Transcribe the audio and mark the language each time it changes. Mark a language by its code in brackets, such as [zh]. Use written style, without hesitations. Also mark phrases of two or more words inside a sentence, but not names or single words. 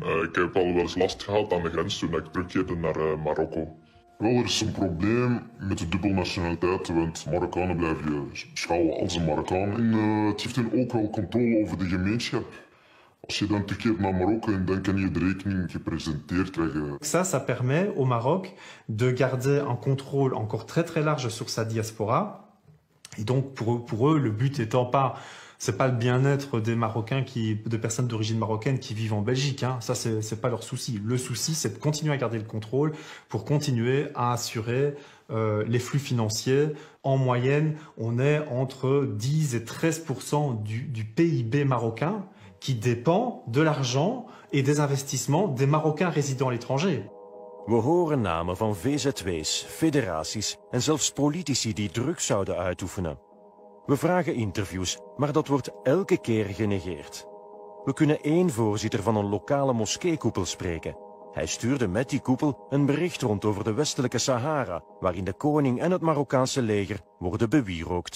[nl] Ik heb al wel eens last gehad aan de grens toen ik terugkeerde naar Marokko. Wel, er is een probleem met de dubbele nationaliteit, want Marokkanen blijven beschouwen als een Marokkaan. En het geeft hen ook wel controle over de gemeenschap. Als je dan terugkeert naar Marokko en dan kan je de rekening gepresenteerd krijgen. [fr] Ça permet au Maroc de garder un contrôle encore très large sur sa diaspora. Et donc pour eux, le but étant pas, c'est pas le bien-être des Marocains de personnes d'origine marocaine qui vivent en Belgique. Hein. Ça c'est pas leur souci. Le souci c'est de continuer à garder le contrôle pour continuer à assurer les flux financiers. En moyenne, on est entre 10 et 13% du PIB marocain qui dépend de l'argent et des investissements des Marocains résidant à l'étranger. [nl] We horen namen van VZW's, federaties en zelfs politici die druk zouden uitoefenen. We vragen interviews, maar dat wordt elke keer genegeerd. We kunnen 1 voorzitter van een lokale moskeekoepel spreken. Hij stuurde met die koepel een bericht rond over de westelijke Sahara, waarin de koning en het Marokkaanse leger worden bewierookt.